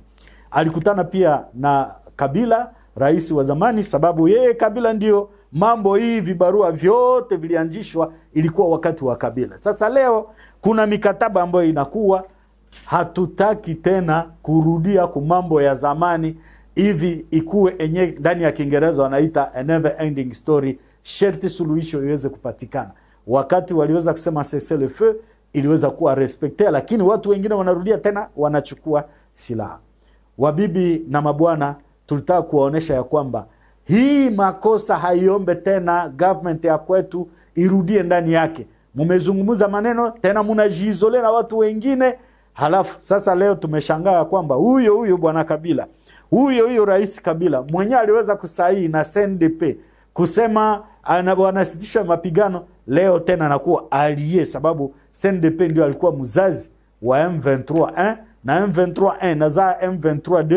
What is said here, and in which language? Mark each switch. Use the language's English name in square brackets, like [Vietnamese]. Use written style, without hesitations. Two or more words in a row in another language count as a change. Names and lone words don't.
[Swahili] Alikutana pia na Kabila, rais wa zamani, sababu yeye Kabila ndio mambo hii vibarua vyote vilianzishwa ilikuwa wakati wa Kabila. Sasa leo kuna mikataba ambayo inakuwa, hatutaki tena kurudia kwa mambo ya zamani hivi ikuwe enye ndani ya Kiingereza wanaita [English] a never ending story. [Swahili] Sherti suluhisho iweze kupatikana. Wakati waliweza kusema [French] cessez-le-feu, [Swahili] iliweza kuwa respected, lakini watu wengine wanarudia tena wanachukua silaha. Wabibi na mabwana, tulitaka kuwaonesha ya kwamba hii makosa haiombe tena government ya kwetu irudie ndani yake. Mumezungumza maneno tena mnajizolea na watu wengine, halafu sasa leo tumeshangaa kwamba huyo bwana Kabila, huyo rais Kabila mwenye aliweza kusaini na CNDP kusema anasitisha mapigano, leo tena anakuwa alie, sababu CNDP ndio alikuwa mzazi wa M23 na M23 na za M23.